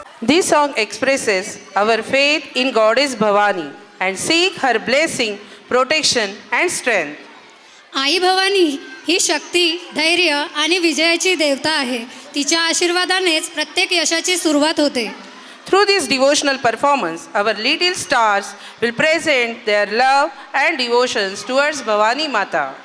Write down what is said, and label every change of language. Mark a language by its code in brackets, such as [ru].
[en] This song expresses our faith in Goddess Bhavani and seek her blessing, protection and strength. [mr] आई भवानी ही शक्ती धैर्य आणि विजयाची देवता आहे. तिच्या आशीर्वादानेच प्रत्येक यशाची सुरुवात होते. [en] Through this devotional performance, our little stars will present their love and devotions towards Bhavani Mata.